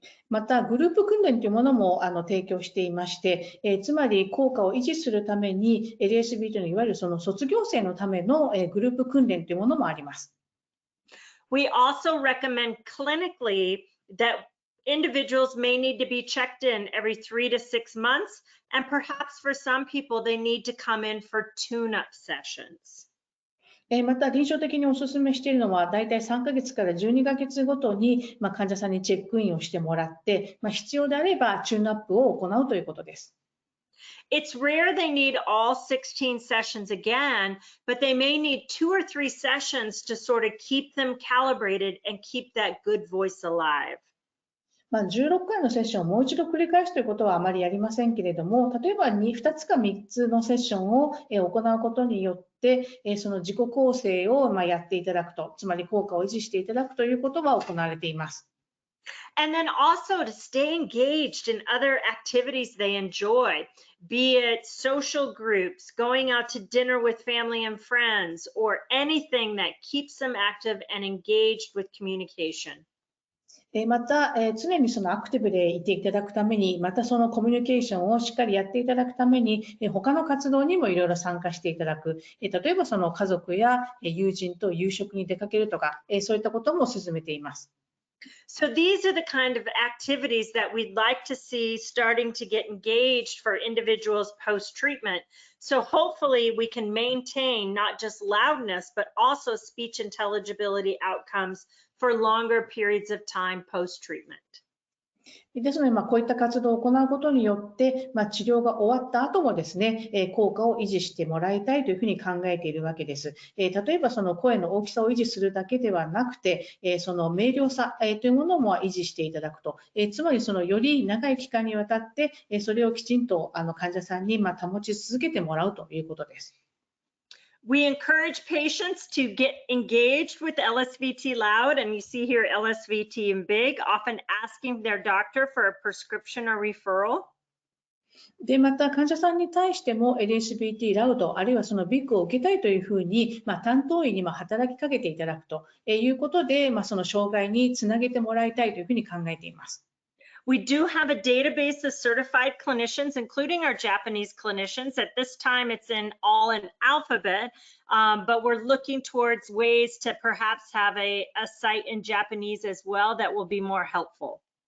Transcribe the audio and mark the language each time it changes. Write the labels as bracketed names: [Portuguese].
[Japanese] また、グループ訓練というものも提供していまして、つまり効果を維持するために、LSVT のいわゆるその卒業生のためのグループ訓練というものもあります。 [English] We also recommend clinically that individuals may need to be checked in every 3 to 6 months, and perhaps for some people, they need to come in for tune-up sessions. [Japanese] また、臨床的にお勧めしているのは、だいたい3ヶ月から12ヶ月ごとに、患者さんにチェックインをしてもらって、必要であればチューンアップを行うということです。 [English] It's rare they need all 16 sessions again, but they may need 2 or 3 sessions to sort of keep them calibrated and keep that good voice alive. [Japanese] 16回のセッションをもう一度繰り返すということはあまりやりませんけれども、例えば2つか3つのセッションを行うことによって、その自己構成をやっていただくと、つまり効果を維持していただくということが行われています。 [English] And then also to stay engaged in other activities they enjoy, be it social groups, going out to dinner with family and friends, or anything that keeps them active and engaged with communication. [Japanese] また、常にそのアクティブでいていただくために、またそのコミュニケーションをしっかりやっていただくために、他の活動にもいろいろ参加していただく。例えばその家族や友人と夕食に出かけるとか、そういったことも進めています。 [English] So these are the kind of activities that we'd like to see starting to get engaged for individuals post-treatment. So hopefully we can maintain not just loudness, but also speech intelligibility outcomes for longer periods of time post-treatment. [Japanese] ですので、こういった活動を行うことによって、治療が終わった後もですね、効果を維持してもらいたいというふうに考えているわけです。例えばその声の大きさを維持するだけではなくて、その明瞭さというものも維持していただくと、つまりそのより長い期間にわたって、それをきちんと患者さんに保ち続けてもらうということです。 [English] We encourage patients to get engaged with Lsvt Loud, and you see here Lsvt Big, often asking their doctor for a prescription or referral. [Japanese] で、また患者さんに対しても LSVT Loud、あるいはそのビッグを受けたいというふうに、担当医にも働きかけていただくということで、その障害につなげてもらいたいというふうに考えています。 [English] We do have a database of certified clinicians, including our Japanese clinicians. At this time, it's all in alphabet, but we're looking towards ways to perhaps have a site in Japanese as well that will be more helpful.